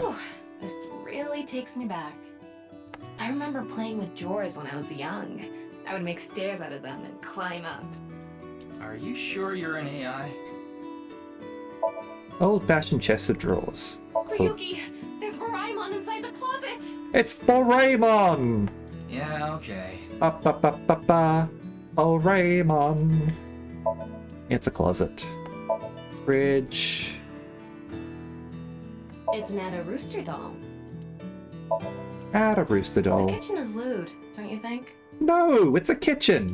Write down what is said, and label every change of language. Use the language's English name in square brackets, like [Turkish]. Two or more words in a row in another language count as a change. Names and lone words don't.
[English] Ooh, this really takes me back. I remember playing with drawers when I was young. I would make stairs out of them and climb up. Are you sure you're an AI? Old-fashioned chest of drawers. Ryuki, there's Doraemon inside the closet! It's Doraemon! Yeah, okay. Ba-ba-ba-ba-ba. Doraemon. It's a closet. Fridge. It's an Ada Rooster doll. Add a rooster doll. The kitchen is lewd, don't you think? No, it's a kitchen.